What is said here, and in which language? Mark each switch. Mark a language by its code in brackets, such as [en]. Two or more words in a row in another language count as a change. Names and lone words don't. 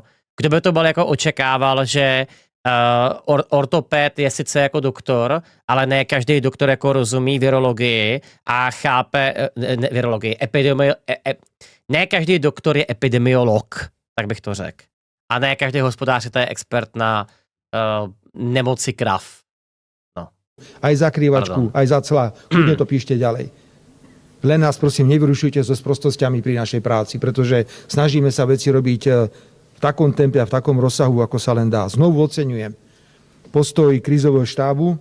[cs] Kdo by to byl jako očekával, že ortoped je sice jako doktor, ale ne každý doktor jako rozumí virologii a chápe virologii, ne každý doktor je epidemiolog, tak bych to řekl. A ne každý hospodář je expert na nemoci krav. [sk] Aj za krývačku, aj za cla. Kľudne to píšte ďalej. Len nás prosím nevyrušujte so sprostosťami pri našej práci, pretože snažíme sa veci robiť v takom tempe a v takom rozsahu, ako sa len dá. Znovu oceňujem postoj krízového štábu.